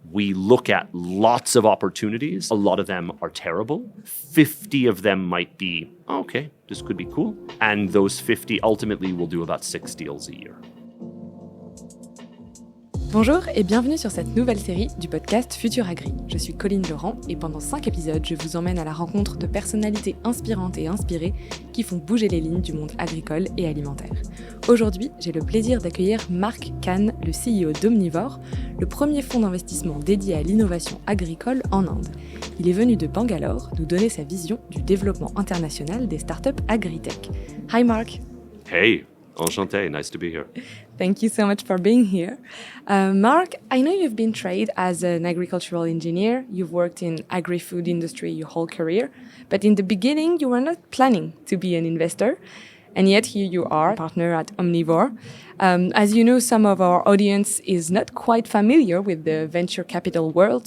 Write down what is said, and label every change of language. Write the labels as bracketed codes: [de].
[en] We look at lots of opportunities. A lot of them are terrible. 50 of them might be, okay, this could be cool. And those 50 ultimately will do about 6 deals a year. [fr] Bonjour et bienvenue sur cette nouvelle série du podcast FuturAgri. Je suis Colline Laurent et pendant 5 épisodes, je vous emmène à la rencontre de personnalités inspirantes et inspirées qui font bouger les lignes du monde agricole et alimentaire. Aujourd'hui, j'ai le plaisir d'accueillir Mark Khan, le CEO d'Omnivore, le premier fonds d'investissement dédié à l'innovation agricole en Inde. Il est venu de Bangalore nous donner sa vision du développement international des startups AgriTech. [en] Hi Mark. Hey. [fr] Enchanté, [en] nice to be here. Thank you so much for being here. Mark, I know you've been trained as an agricultural engineer. You've worked in agri-food industry your whole career. But in the beginning, you were not planning to be an investor. And yet here you are, partner at Omnivore. As you know, some of our audience is not quite familiar with the venture capital world.